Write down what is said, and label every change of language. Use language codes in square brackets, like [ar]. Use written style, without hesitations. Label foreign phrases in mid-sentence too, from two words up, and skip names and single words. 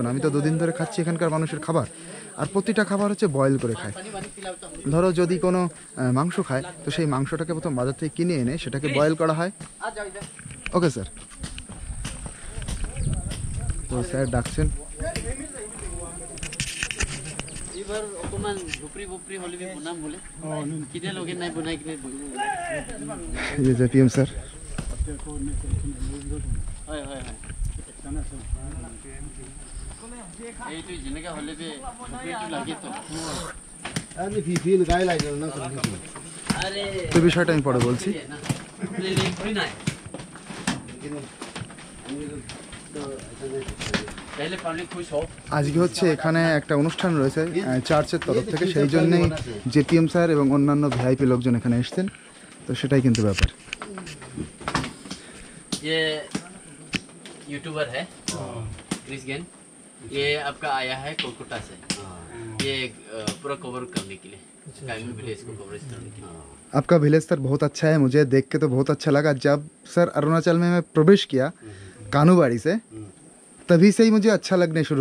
[bn] আমি তো 2 দিন ধরে খাচ্ছি এখানকার মানুষের খাবার, আর প্রতিটা খাবার হচ্ছে বয়েল করে খায়। ধরো যদি কোনো মাংস খায়, তো সেই মাংসটাকে প্রথম বাজার থেকে কিনে এনে সেটাকে বয়েল করা হয়। [en] okay sir. [bn] তো স্যার ডাকছেন, [as] এইবাৰ অকমান ঝুপৰি বপৰি হ'লে বনাম বোলে কিনে লগে নাই বনাই কিনে [hi] ये जेपीएम सर [as] হয় হয় হয় এইটো যেনেকৈ হ'লে ঝুপৰিটো লাগেতো আরে [bn] তো বিষয়টা আমি পরে বলছি নাই তাহলে পাবলিক খুশ হোক আজকে হচ্ছে এখানে একটা অনুষ্ঠান রয়েছে চার্চের তরফ থেকে সেই জন্যই জেপিএম স্যার এবং অন্যান্য ভিআইপি লোকজন এখানে এসেছেন তো সেটাই কিন্তু ব্যাপার [hi] ये यूट्यूबर है क्रिस गेन ये आपका आया है कोलकाता से ये पूरा कवर करने के लिए कायमी विलेज को कवरेज करने के लिए आपका विलेज सर बहुत अच्छा है मुझे देख के तो बहुत अच्छा लगा जब सर अरुणाचल में मैं प्रवेश किया कानूबाड़ी से तभी से ही मुझे अच्छा लगने शुरू